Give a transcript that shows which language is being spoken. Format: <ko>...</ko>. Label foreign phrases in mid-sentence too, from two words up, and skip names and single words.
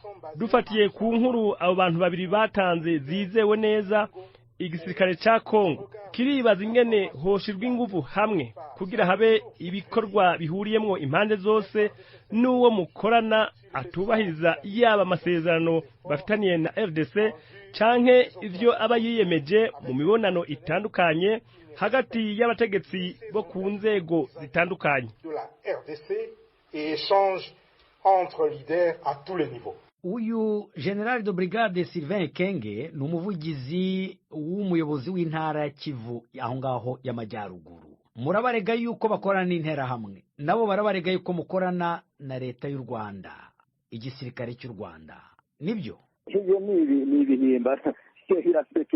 <rn>Dufatiye ku nkuru abo bantu babiri batanze zizewe neza, igisirikare ca Kongo kiribaza ingene hoshirwa ingufu hamwe kugira habe ibikorwa bihuriyemwo impande zose, n'uwo mukorana atubahiriza yaba amasezerano bafitaniye na RDC canke ivyo aba yiyemeje mu mibonano itandukanye hagati y'abategetsi bo ku nzego zitandukanye.</rn> <rw>Uyu</rw> <fr>General de Brigade</fr> <rw>Sylvain Ekenge ni umuvugizi w'umuyobozi w'intara ya Kivu aho ngaho y'amajyaruguru. Murabarega yuko bakorana n'intera hamwe, nabo barabarega yuko mukorana na leta y'u Rwanda, igisirikare cy'u Rwanda. Nibyo ibyo ni ibihimba irasekeje.</rw>